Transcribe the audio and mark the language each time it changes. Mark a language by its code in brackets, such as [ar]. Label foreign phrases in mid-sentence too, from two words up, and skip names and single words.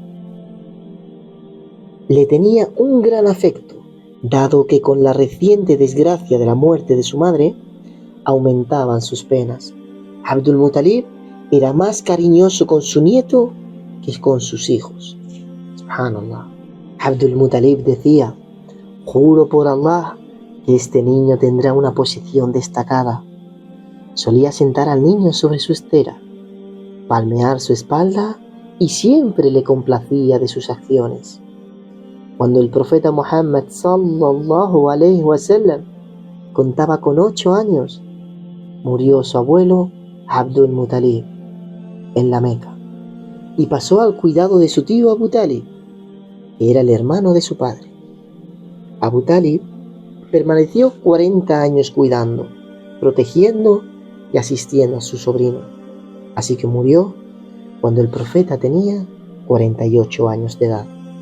[es] Le tenía un gran afecto, dado que con la reciente desgracia de la muerte de su madre aumentaban sus penas. Abdul Muttalib era más cariñoso con su nieto que con sus hijos. [ar] Subhanallah. [es] Abdul Muttalib decía: juro por Allah que este niño tendrá una posición destacada. Solía sentar al niño sobre su estera, palmear su espalda y siempre le complacía de sus acciones. Cuando el profeta Muhammad [ar] صلى الله عليه وسلم [es] contaba con 8 años, murió su abuelo Abdul Muttalib en la Meca y pasó al cuidado de su tío Abu Talib, que era el hermano de su padre. Abu Talib permaneció 40 años cuidando, protegiendo y asistiendo a su sobrino, así que murió cuando el profeta tenía 48 años de edad.